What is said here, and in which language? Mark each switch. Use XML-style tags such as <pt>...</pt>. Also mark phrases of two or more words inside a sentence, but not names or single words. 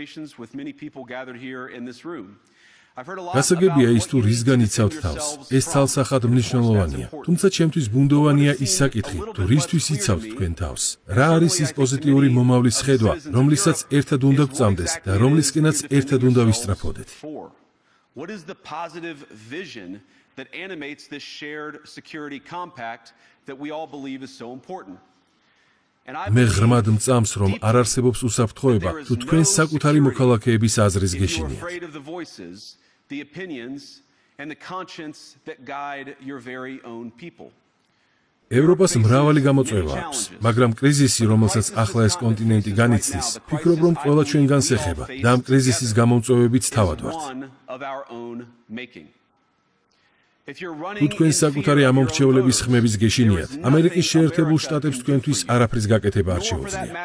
<ka>გასაგებია ის, თუ რისგან იცავთ თავს. ეს ცალსახად მნიშვნელოვანია. თუმცა ჩემთვის ბუნდოვანია ის საკითხი, თუ რისთვის იცავთ თქვენ თავს. რა არის ის პოზიტიური მომავლის ხედვა, რომლისაც ერთად უნდა გვწამდეს და რომლისკენაც ერთად უნდა ვისწრაფოდეთ?</ka> <en>What is the positive vision that animates this shared security compact that we all believe is so important?</en> <ka>მე ღრმად მწამს, რომ არ არსებობს უსაფრთხოება, თუ თქვენ საკუთარი მოქალაქეების აზრის გეშინიათ.</ka> <en>The opinions and the conscience that guide your very own people.</en> <ka>ევროპას მრავალი გამოწვევა აქვს, მაგრამ კრიზისი, რომელსაც ახლა ეს კონტინენტი განიცდის, ვფიქრობ, რომ ყველა ჩვენგანს ეხება და ამ კრიზისის გამომწვევებიც თავად ვართ. თუ თქვენ საკუთარი ამომრჩევლების ხმების გეშინიათ, ამერიკის შეერთებულ შტატებს თქვენთვის არაფრის გაკეთება არ შეუძლია.</ka>